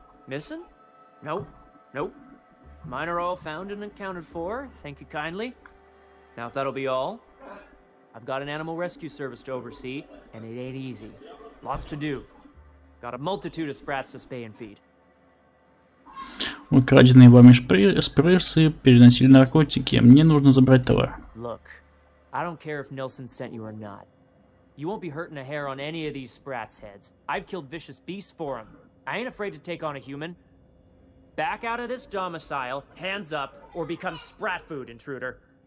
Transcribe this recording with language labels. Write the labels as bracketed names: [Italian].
[English] Missing? Nope. Nope. Mine are all found and accounted for. Thank you kindly. Now, if that'll be all, I've got an animal rescue service to oversee, and it ain't easy. Lots to do. Got a multitude of sprats to spay and feed. [Russian] Украденные вами шпрыцы переносили наркотики. Мне нужно забрать товар. [English] Look, I don't care if Nilsson sent you or not. You won't be hurting a hair on any of these sprats' heads. I've killed vicious beasts for them. I ain't afraid to take on a human. Back out of this domicile, hands up, or become sprat food, intruder.